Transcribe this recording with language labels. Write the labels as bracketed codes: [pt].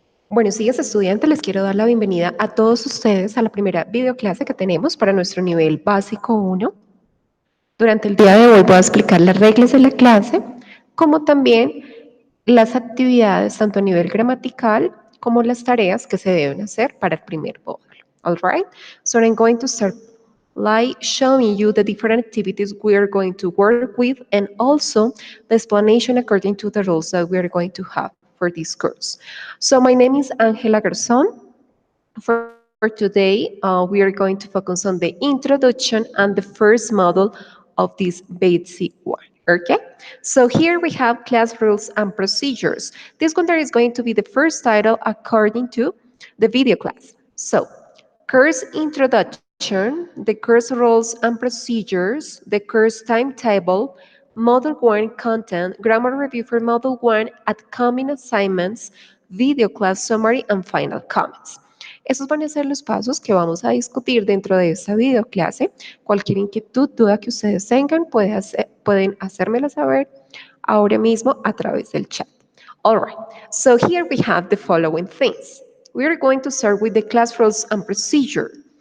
[es] Buenos días, estudiantes. Les quiero dar la bienvenida a todos ustedes a la primera videoclase que tenemos para nuestro nivel básico 1. Durante el día de hoy voy a explicar las reglas de la clase, como también las actividades, tanto a nivel gramatical como las tareas que se deben hacer para el primer módulo. [en] All right? So I'm going to start like showing you the different activities we are going to work with and also the explanation according to the rules that we are going to have for this course. So my name is Angela Garzón. For today, we are going to focus on the introduction and the first model of this basic one. Okay, so here we have class rules and procedures. This one there is going to be the first title according to the video class. So, course introduction, the course rules and procedures, the course timetable, Model 1 content, grammar review for Model 1, upcoming assignments, video class summary, and final comments. [es] Esos van a ser los pasos que vamos a discutir dentro de esta videoclase. Cualquier inquietud, duda que ustedes tengan, pueden hacérmela saber ahora mismo a través del chat. [en] All right, so here we have the following things. We are going to start with the class rules and procedure.